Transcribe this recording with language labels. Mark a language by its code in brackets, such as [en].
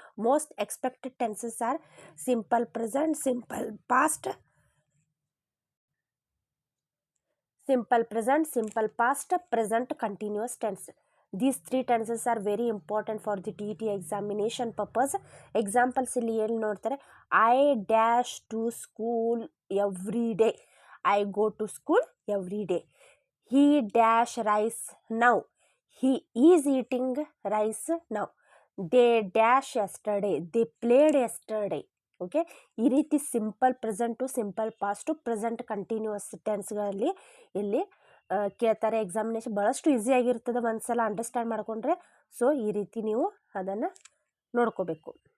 [en] Most expected tenses are simple present, simple past, simple present, simple past, present continuous tense. These 3 tenses are very important for the TET examination purpose. [kn] Examples ಇಲ್ಲಿ ಏನು ನೋಡ್ತಾರೆ? [en] I dash to school every day. I go to school every day. He dash rice now. He is eating rice now. They dash yesterday, they played yesterday. [kn] Okay, ಈ ರೀತಿ simple present, simple past, present continuous ಟೆನ್ಸ್ಗಳಲ್ಲಿ ಇಲ್ಲಿ ಕೇಳ್ತಾರೆ. Examination ಭಾಳಷ್ಟು ಈಸಿಯಾಗಿರ್ತದೆ ಒಂದ್ಸಲ understand ಮಾಡಿಕೊಂಡ್ರೆ. So ಈ ರೀತಿ ನೀವು ಅದನ್ನು ನೋಡ್ಕೋಬೇಕು.